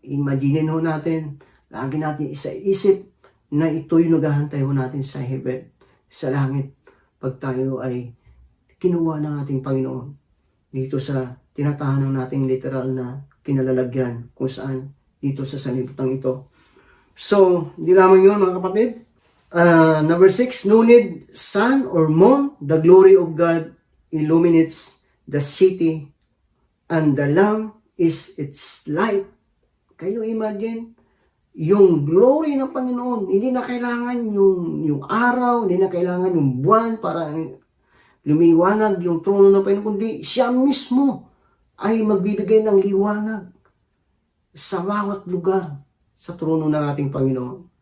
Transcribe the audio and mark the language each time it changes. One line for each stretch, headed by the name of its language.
Filipino: Imaginin ho natin, lagi natin isa-isip na ito'y naghahantay ho natin sa heaven, sa langit, pag tayo ay kinuha ng ating Panginoon dito sa tinatahanan nating literal na kinalalagyan kung saan dito sa sanlibutan ito. So, hindi lamang yun mga kapatid.
English: Number 6, no need sun or moon, the glory of God illuminates the city, and the Lamb is its light.
Filipino: Kayo imagine, yung glory ng Panginoon, hindi na kailangan yung araw, hindi na kailangan yung buwan para lumiwanag yung trono ng Panginoon, kundi siya mismo ay magbibigay ng liwanag sa bawat lugar sa trono ng ating Panginoon.